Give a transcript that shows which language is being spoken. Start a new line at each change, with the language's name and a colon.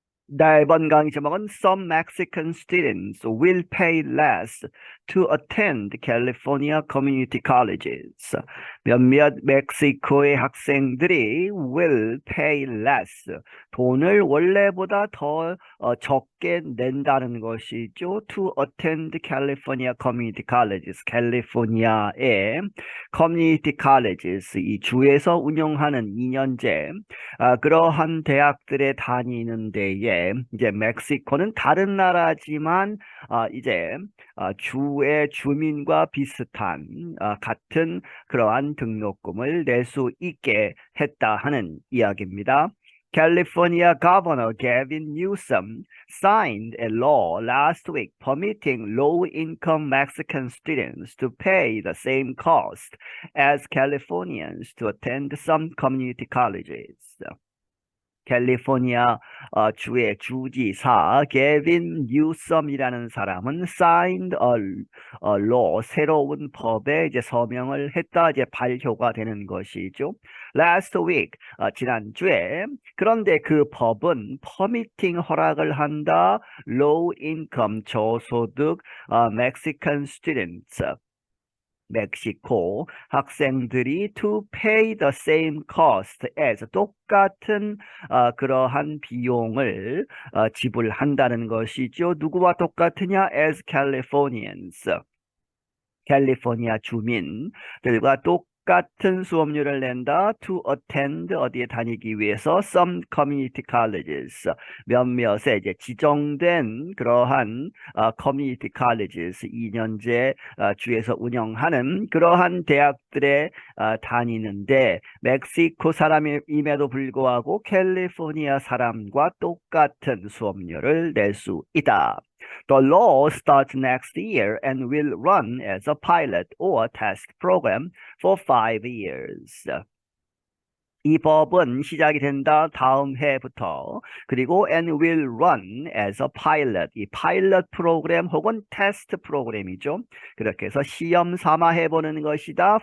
Korean: 네, 이번 강의 제목은
English: Some Mexican students will pay less to attend California community colleges.
Korean: 몇몇 멕시코의 학생들이
English: will pay less,
Korean: 돈을 원래보다 더 적게 낸다는 것이죠.
English: To attend California community colleges.
Korean: 캘리포니아의 community colleges, 이 주에서 운영하는 2년제 그러한 대학들에 다니는 데에 이제 멕시코는 다른 나라지만 이제 주의 주민과 비슷한 같은 그러한 등록금을 낼 수 있게 했다 하는 이야기입니다.
English: California Governor Gavin Newsom signed a law last week permitting low-income Mexican students to pay the same cost as Californians to attend some community colleges.
Korean: 캘리포니아 주의 주지사 게빈 뉴섬이라는 사람은
English: signed a law,
Korean: 새로운 법에 이제 서명을 했다, 이제 발효가 되는 것이죠.
English: Last week,
Korean: 지난주에. 그런데 그 법은
English: permitting,
Korean: 허락을 한다,
English: low income,
Korean: 저소득
English: Mexican students,
Korean: 멕시코 학생들이
English: to pay the same cost as,
Korean: 똑같은 그러한 비용을 지불한다는 것이죠. 누구와 똑같으냐?
English: As Californians,
Korean: 캘리포니아 주민들과 똑같은 수업료를 낸다.
English: To attend,
Korean: 어디에 다니기 위해서
English: some community colleges,
Korean: 몇몇의 이제 지정된 그러한 community colleges, 2년제 주에서 운영하는 그러한 대학들에 다니는데, 멕시코 사람임에도 불구하고 캘리포니아 사람과 똑같은 수업료를 낼 수 있다.
English: The law starts next year and will run as a pilot or test program for 5 years.
Korean: 이 법은 시작이 된다, 다음 해부터. 그리고
English: and will run as a pilot,
Korean: 이 파일럿 프로그램 혹은 테스트 프로그램이죠. 그렇게 해서 시험 삼아 해보는 것이다.